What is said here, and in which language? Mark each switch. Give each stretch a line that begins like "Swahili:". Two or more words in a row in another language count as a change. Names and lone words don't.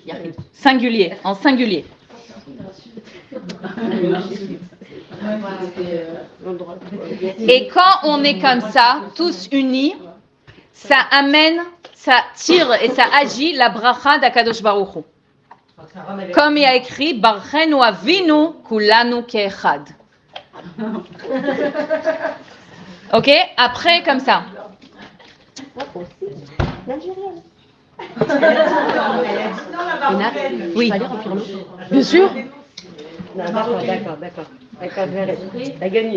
French: Singulier, en singulier. Et quand on est comme ça, tous unis, ça amène, ça tire et ça agit la bracha d'
Hebrew: הקדוש ברוך הוא.
French: Comme il y a écrit,
Hebrew: ברכנו אבינו כולנו כאחד.
French: Ok, après comme ça. Oui, bien sûr. D'accord. T'as gagné.